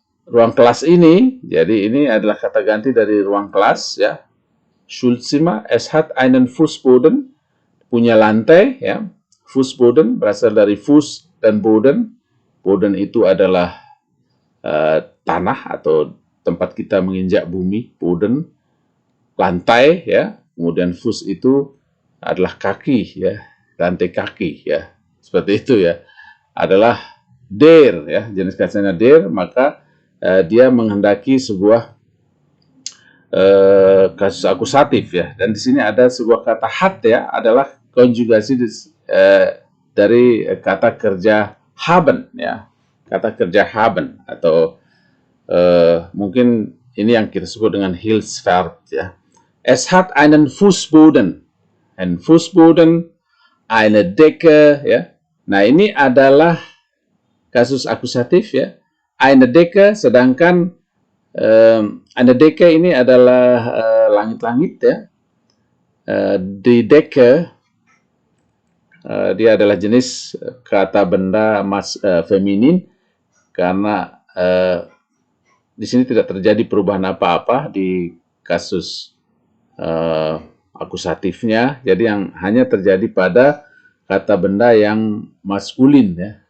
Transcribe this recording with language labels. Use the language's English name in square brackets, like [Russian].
[Indonesian] Ruang kelas ini, jadi ini adalah kata ganti dari ruang kelas, ya. [German] Schulzimmer, es hat einen Fußboden, [Indonesian] punya lantai, ya. Fußboden berasal dari Fuß dan Boden. Boden itu adalah tanah atau tempat kita menginjak bumi. Boden, lantai, ya. Kemudian Fuß itu adalah kaki, ya, lantai kaki, ya. Seperti itu, ya. Adalah der, ya, jenis katanya der, maka dia menghendaki sebuah kasus akusatif, ya. Dan di sini ada sebuah kata hat, ya, adalah konjugasi dari kata kerja haben, ya. Kata kerja haben atau mungkin ini yang kita sebut dengan Hilfsverb, ya. [German] Es hat einen Fußboden. Ein Fußboden, eine Decke, ya. [Indonesian] Nah, ini adalah kasus akusatif, ya. Eine Decke, sedangkan eine Decke ini adalah langit-langit, ya. Die Decke, dia adalah jenis kata benda feminin, karena di sini tidak terjadi perubahan apa-apa di kasus akusatifnya, jadi yang hanya terjadi pada kata benda yang maskulin, ya.